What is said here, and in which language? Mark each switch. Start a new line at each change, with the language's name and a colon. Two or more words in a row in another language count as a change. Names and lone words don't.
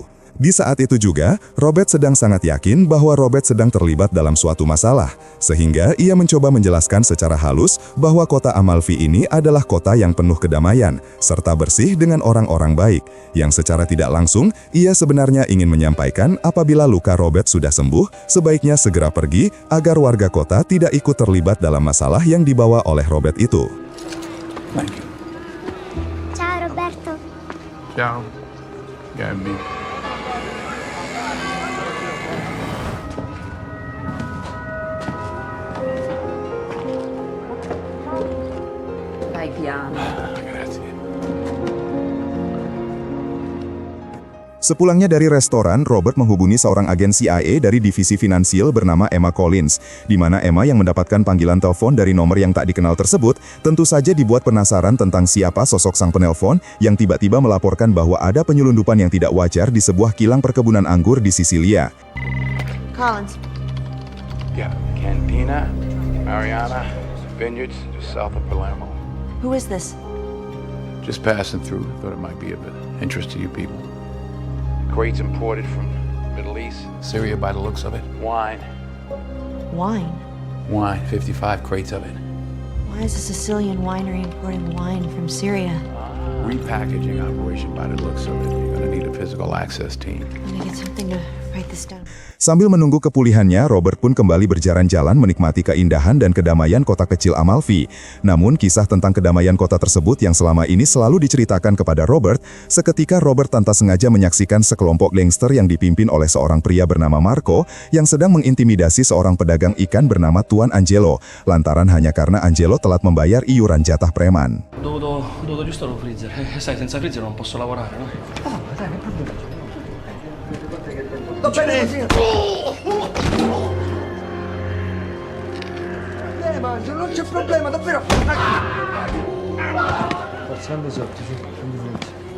Indonesian: Di saat itu juga, Robert sedang sangat yakin bahwa Robert sedang terlibat dalam suatu masalah, sehingga ia mencoba menjelaskan secara halus bahwa kota Amalfi ini adalah kota yang penuh kedamaian, serta bersih dengan orang-orang baik, yang secara tidak langsung, ia sebenarnya ingin menyampaikan apabila luka Robert sudah sembuh, sebaiknya segera pergi agar warga kota tidak ikut terlibat dalam masalah yang dibawa oleh Robert itu.
English: Thank you.
Italian: Ciao Roberto. Ciao, Gabby. Vai piano. Grazie.
Indonesian: Sepulangnya dari restoran, Robert menghubungi seorang agen CIA dari divisi finansial bernama Emma Collins, di mana Emma yang mendapatkan panggilan telepon dari nomor yang tak dikenal tersebut, tentu saja dibuat penasaran tentang siapa sosok sang penelpon yang tiba-tiba melaporkan bahwa ada penyelundupan yang tidak wajar di sebuah kilang perkebunan anggur di Sisilia.
English: Collins. Yeah, Cantina, Mariana, Vineyards, just south of Palermo. Who is this? Just passing through. Thought it might be of interest to you people. Crates imported from Middle East, Syria by the looks of it. Wine. Wine. Wine, 55 crates of it. Why is a Sicilian winery importing wine from Syria? Repackaging operation by the looks of it. You're gonna need a physical access team. Let me get something to write this down.
Indonesian: Sambil menunggu kepulihannya, Robert pun kembali berjalan-jalan menikmati keindahan dan kedamaian kota kecil Amalfi. Namun, kisah tentang kedamaian kota tersebut yang selama ini selalu diceritakan kepada Robert, seketika Robert tanpa sengaja menyaksikan sekelompok gangster yang dipimpin oleh seorang pria bernama Marco yang sedang mengintimidasi seorang pedagang ikan bernama Tuan Angelo, lantaran hanya karena Angelo telat membayar iuran jatah preman.
Italian: Ho dovuto aggiustare lo freezer. Sai, senza freezer non posso lavorare, no? Mangio, non c'è problema, davvero. Forza, andi sotto, sì, andi sotto.